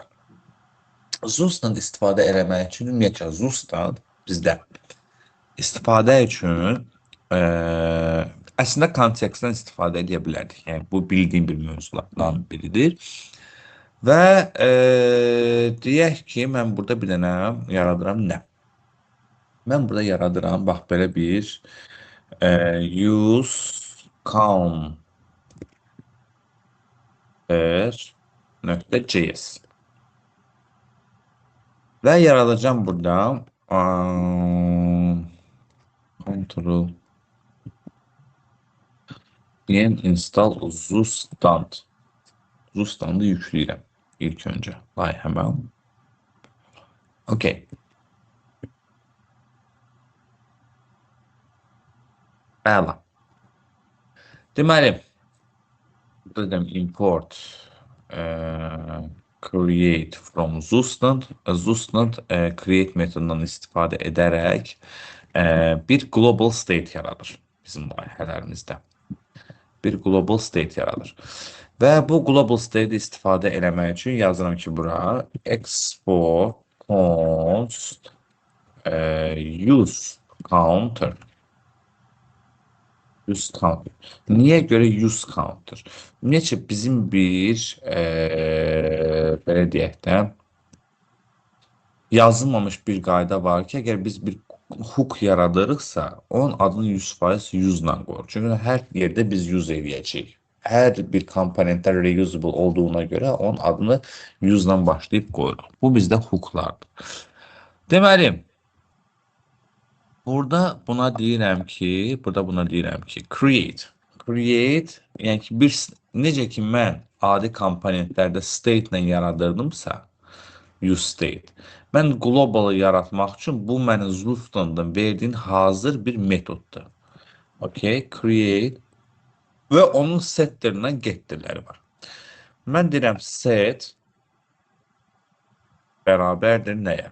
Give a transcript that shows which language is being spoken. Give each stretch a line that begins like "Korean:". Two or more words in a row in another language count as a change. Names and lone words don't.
Azerbaijani: ZUS-dan istifadə eləmək üçün ümumiyyətlə ZUS-dan bizdə istifadə üçün əslində kontekstdən istifadə edə bilərdik. Yəni bu bildiyim bir mövzulardan biridir. Və deyək ki, mən burada bir dənə yaradıram nə? Mən burada yaradıram, bax belə bir
English: use counter.js
Azerbaijani: və yaradacağım burada
English: Ctrl install ZUSstand.
Azerbaijani: ZUStand'ı yükləyirəm ilk öncə layihəmə. Okey. Əla. Deməli, dedim
English: import create from ZUStand.
Azerbaijani: ZUStand create metodundan istifadə edərək bir
English: global state
Azerbaijani: yaradır bizim layihələrimizdə. Bir
English: global state
Azerbaijani: yaradır. Və bu
English: global state
Azerbaijani: istifadə eləmək üçün yazıram ki, bura
English: export const use counter. Use counter.
Azerbaijani: Niyə görə
English: use counter?
Azerbaijani: Ümumiyyətcə bizim bir belə deyək də yazılmamış bir qayda var ki, əgər biz bir hook yaradırıqsa, onun adını 100% use-la qoyur. Çünki hər yerdə biz use eləyəcəyik. Hər bir komponentlər reusable olduğuna görə onun adını use-la başlayıb qoyuruq. Bu bizdə hooklardır. Deməli, burada buna deyirəm ki, create. Create, yəni ki, necə ki mən adi komponentlərdə state ilə yaradırdımsa,
English: use state.
Azerbaijani: Mən globalı yaratmaq üçün bu mənim ZUStand'dan verdiyin hazır bir metoddur. Okay, create və onun setlərindən getdirləri var. Mən deyirəm set bərabərdir nəyə?